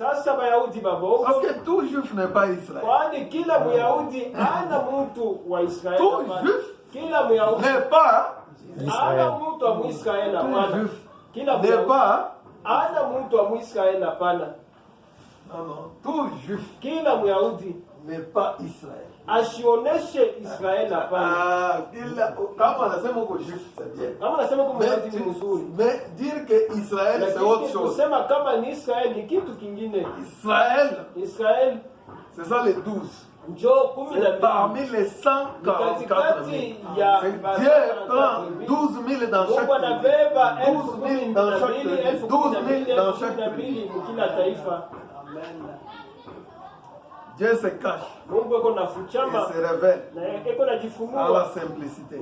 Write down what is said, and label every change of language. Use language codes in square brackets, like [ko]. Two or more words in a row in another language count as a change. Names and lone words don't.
[fr] Parce que tout juif n'est pas Israël. Tout juif n'est pas Israël. Tout juif n'est pas. Non, tout juif n'est pas Israël. [sw] Ashioneshe Israel hapana. Kama anasema uko juif [fr] c'est bien. [sw] Kama anasema uko mzazi mzuri. [fr] Mais dire que Israël c'est autre chose. [sw] Kusema kama ni Israel ni kitu kingine. [fr] Israël c'est ça les 12. [sw] Njoo 12 [fr] parmi les 144 000. Dieu prend 12 000 dans chaque tribu. 12 000 dans chaque tribu. 12 000 dans chaque tribu. Dieu se cache et se révèle à la simplicité.